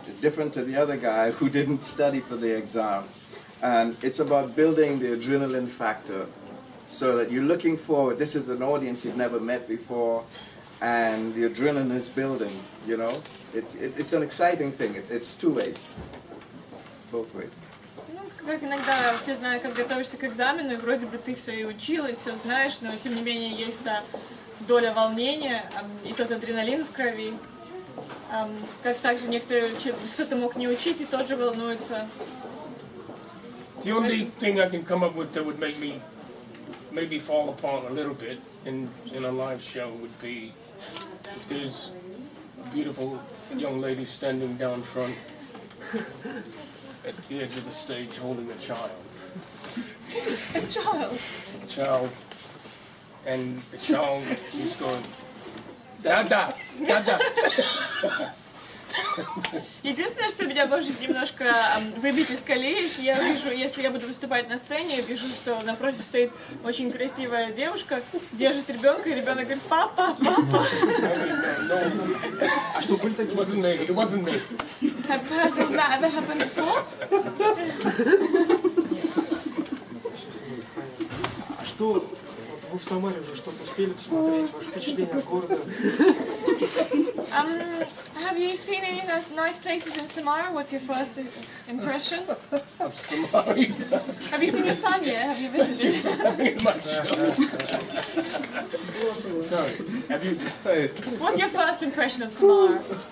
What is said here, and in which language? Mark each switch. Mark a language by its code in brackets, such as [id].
[en] Different to the other guy who didn't study for the exam, and it's about building the adrenaline factor, so that you're looking forward. This is an audience you've never met before, and the adrenaline is building. You know, it's an exciting thing. It's two ways. It's both ways. [ru] Как иногда все знают, как готовишься к экзамену, и вроде бы ты все и учил, и все знаешь, но тем не менее есть та доля волнения и тот адреналин в крови. Как также кто-то мог не учить и тоже волнуется. [en] The only thing I can come up with that would make me maybe fall apart a little bit in a live show would be if there's a beautiful young lady standing down front at the edge of the stage holding a child. A child? A child. And the child is going, Dada, Dada. [ru] Единственное, что меня может немножко выбить из колеи, если я буду выступать на сцене, я вижу, что напротив стоит очень красивая девушка, держит ребенка, и ребенок говорит: папа, папа. А что, были такие? [en] It wasn't me. Has that ever happened before? [ru] А что, вот вы в Самаре уже что-то успели посмотреть, ваше впечатление от города? [en] Have you seen any nice places in Samara? What's your first impression? Of Samara. Have you seen your son yet? Have you visited? Sorry. Have you? What's your first impression of Samara?